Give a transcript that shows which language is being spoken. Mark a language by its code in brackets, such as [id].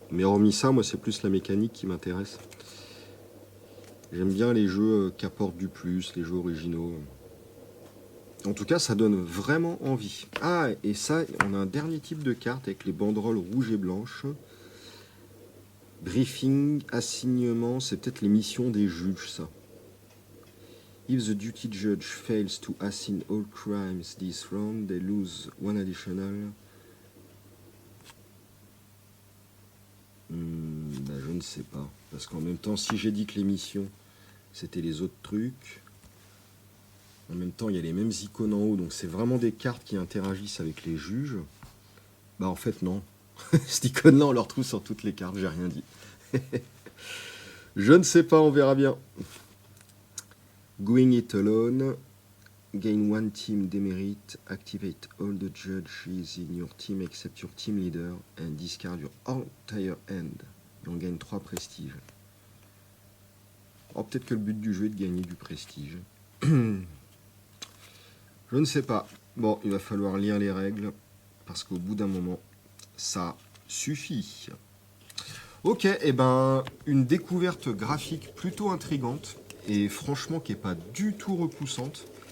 [fr] Mais hormis ça, moi c'est plus la mécanique qui m'intéresse. J'aime bien les jeux qui apportent du plus, les jeux originaux. En tout cas, ça donne vraiment envie. Ah, et ça, on a un dernier type de carte avec les banderoles rouges et blanches. Briefing, assignement, c'est peut-être les missions des juges, ça. [en] If the duty judge fails to assign all crimes this round, they lose one additional. [fr] Je ne sais pas. Parce qu'en même temps, si j'ai dit que les missions, c'était les autres trucs... En même temps, il y a les mêmes icônes en haut, donc c'est vraiment des cartes qui interagissent avec les juges. Bah en fait, non. Cette icône-là, on le retrouve sur toutes les cartes, j'ai rien dit. Je ne sais pas, on verra bien. [en] Going it alone. Gain one team demerit. Activate all the judges in your team except your team leader and discard your entire hand. [fr] Et on gagne 3 prestiges. Oh, peut-être que le but du jeu est de gagner du prestige. Je ne sais pas. Bon, il va falloir lire les règles, parce qu'au bout d'un moment, ça suffit. Ok, et ben, une découverte graphique plutôt intrigante, et franchement qui n'est pas du tout repoussante.